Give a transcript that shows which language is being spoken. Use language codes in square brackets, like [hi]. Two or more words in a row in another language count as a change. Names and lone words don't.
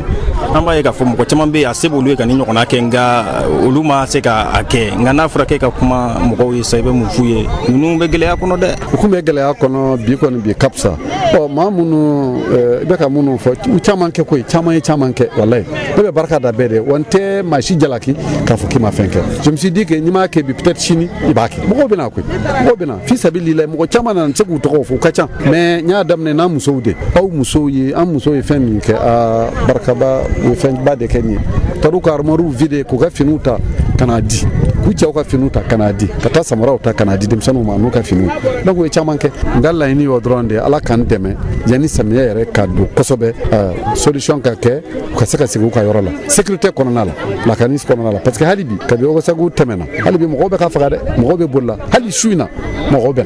[bm] an b'a ye k'a fɔ mɔgɔ caman bɛ yen a se b'olu ye ka ni ɲɔgɔnna kɛ nka olu ma se k'a kɛ nka n'a fɔra k'e ka kuma mɔgɔw ye sa i bɛ mun f'u ye ninnu bɛ gɛlɛya kɔnɔ dɛ u kun bɛ gɛlɛya kɔnɔ bi kɔni bi ka fisa maa minnu i bɛ ka minnu fɔ u caman kɛ koyi caman ye caman kɛ walayi ne bɛ barika da bɛɛ de wa n tɛ maa si jalaki k'a fɔ k'i ma fɛn kɛ [fr] je me suis dit que [bm] n'i m'a kɛ bi peut-être sini i b'a kɛ mɔgɔw bɛ na koyi mɔgɔw bɛ na [ar] في سبيل الله [bm] mɔgɔ caman nana n tɛ se k'u tɔgɔ fɔ u ka ca mais n y'a daminɛ n'an musow de aw musow ye an musow ye fɛn min kɛ barikaba u ye fɛnba de kɛ nin ye taar'u ka [fr] armoires vide [bm] k'u ka finiw ta ka n'a di k'u cɛw ka finiw ta ka n'a di ka taa samaraw ta ka n'a di denmisɛnninw ma n'u ka finiw donc u ye caman kɛ n ka laɲini y'o dɔrɔn de ala k'an dɛmɛ yanni samiyɛ yɛrɛ ka don kosɛbɛ solution ka kɛ u ka se ka sigi u ka yɔrɔ la sécurité kɔnɔna la lakanis kɔnɔna la [fr] parce que [bm] hali bi kabi ogosagu tɛmɛna hali bi mɔgɔw bɛ ka faga dɛ mɔgɔw bɛ boli la hali su in na mɔgɔw bɛ na